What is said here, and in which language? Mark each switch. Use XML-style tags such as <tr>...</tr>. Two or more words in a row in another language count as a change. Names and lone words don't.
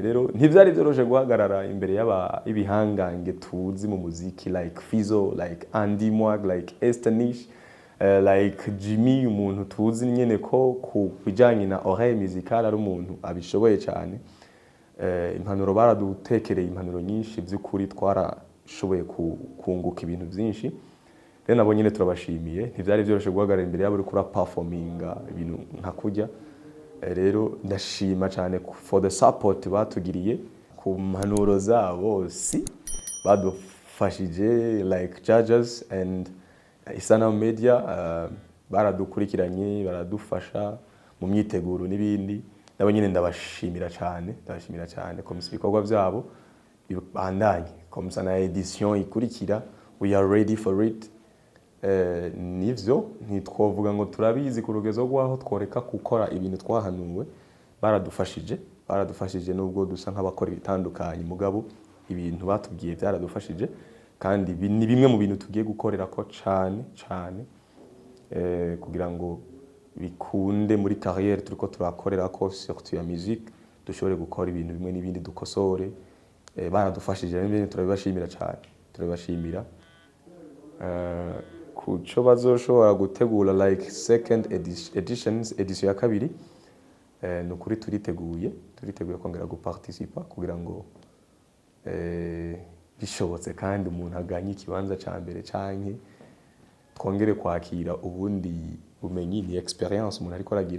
<rn>Rero ntivyari byoroshe guhagarara imbere y'ibihangange tuzi mu muziki, like Fizo, like Andy Mwag, like Estanish, like Jimmy, umuntu tuzi nyene ko ku bijanye na</rn> <fr>oreille musicale</fr> <rn>ari umuntu abishoboye cyane. Impanuro baradutekereye impanuro nyinshi, by'ukuri twarashoboye kunguka ibintu byinshi. Rero nabo nyine turabashimiye. Ntivyari byoroshe guhagarara imbere yabo uri kura performinga ibintu nka kujya. Rero ndashima cyane</rn> <en>for the support</en> <rn>batugiriye, ku mpanuro zabo si badufashije,</rn> <en>like judges and Isanamu Media.</en> <rn>Baradukurikiranye, baradufasha mu myiteguro n'ibindi. Nabo nyine ndabashimira cyane komisa ibikorwa byabo bandanye komisa na edition ikurikira.</rn> <en>We are ready for it.</en> <rn>Nivyo ntitwovuga ngo turabizi ku rugezo rwaho tworeka gukora ibintu twahanuwe. Baradufashije nubwo dusa nk'abakora ibitandukanye, mugabo ibintu batubwiye byaradufashije, kandi ni bimwe mu bintu tugiye gukorera ko cyane kugira ngo bikunde muri carrière turiko turakorera ko surtout ya musique, dushobore gukora ibintu bimwe n'ibindi dukosore. Baradufashije n'ibindi turabibashimira cyane, turabibashimira. Kuco bazoshobora gutegura</rn> <en>like second edition</en> <rn>ya kabiri, nukuri turiteguye kongera guparticipa kugira ngo bishobotse kandi umuntu aganye ikibanza ca mbere, canke twongere kwakira ubundi bumenyi, ni experience umuntu ariko aragira.</rn>